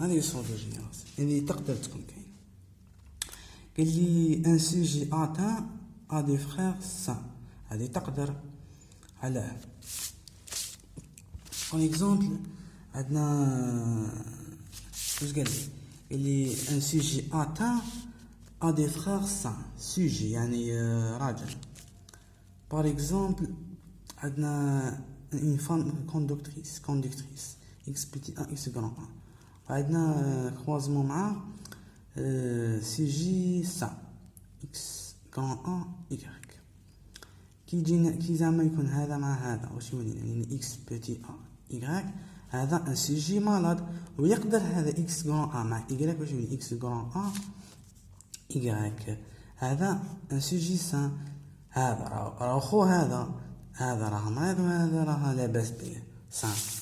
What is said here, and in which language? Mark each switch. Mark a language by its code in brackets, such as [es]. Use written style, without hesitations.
[ar] هذه صورة جينيراسيون اللي تقدر تكون كاين. قال لي [fr] un sujet atteint a des frères sains، [ar] هذه تقدر علاه. [fr] par exemple [ar] عندنا واش قال لي [fr] un sujet atteint a des frères sains، sujet [ar] يعني راجل. [fr] par exemple [ar] عندنا [fr] une femme conductrice x petit 1 x grand 1، عندنا croisement [ar] مع [fr] sujet sain x grand 1 y. [ar] كي زعما يكون هذا مع هذا واش يولي يعني x petit 1 y، هذا [fr] un sujet malade. [ar] ويقدر هذا x grand 1 مع y واش يولي x grand 1 y، هذا [fr] ان سوجي سان. [ar] هذا راه خو هذا راه مريض وهذا راه لاباس به سان.